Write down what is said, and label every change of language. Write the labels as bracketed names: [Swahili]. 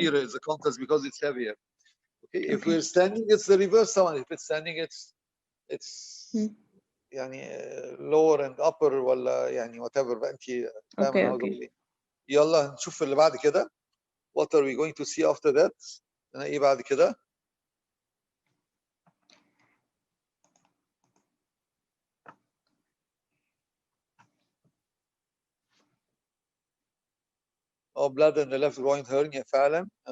[English] Is the contrast because it's heavier. Okay. If we're standing, it's the reverse one. If it's standing, it's [Arabic] يعني lower and upper ولا يعني whatever بقى انت فاهمه انا عاوز اقول ايه. يلا نشوف اللي بعد كده. [English] What are we going to see after that؟ [Arabic] أنا ايه بعد كده؟ [English] bladder in the left groin hernia فعلا.